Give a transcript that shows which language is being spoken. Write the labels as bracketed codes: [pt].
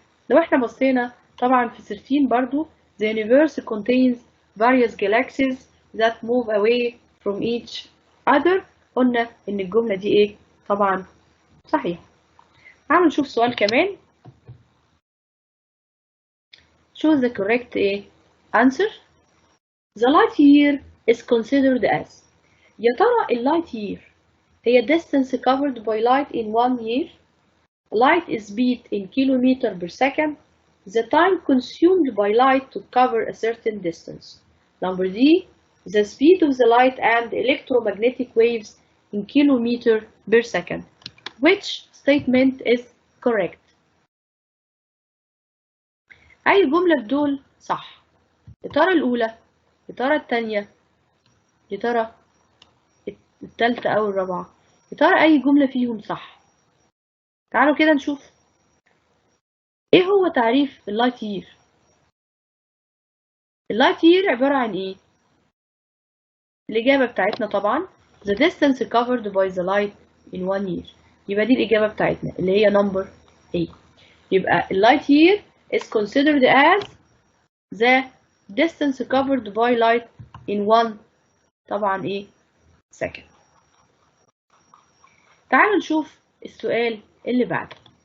[ar] لو احنا بصينا طبعا في 13 برضو [en] the universe contains various galaxies that move away from each other. [ar] قلنا ان الجملة دي طبعا صحيح. تعالوا نشوف سؤال كمان. [en] choose the correct answer. the light year is considered as. [ar] يا ترى اللايت [en] year هي distance covered by light in 1 year. Light is speed in kilometer per second. The time consumed by light to cover a certain distance. Number D, the speed of the light and electromagnetic waves in kilometer per second. Which statement is correct? [ar] أي جملة بدول صح؟ يا ترى الأولى؟ يا ترى الثانية؟ يا ترى الثالثة أو الرابعة؟ يا ترى أي جملة فيهم صح؟ تعالوا كده نشوف. ايه هو تعريف اللايت يير؟ اللايت يير عبارة عن ايه؟ الإجابة بتاعتنا طبعا [en] the distance covered by the light in 1 year. [ar] يبقى دي الإجابة بتاعتنا اللي هي number A. يبقى اللايت يير [en] is considered as the distance covered by light in 1 [ar] طبعا [en] second. [ar] تعالوا نشوف السؤال اللي بعده.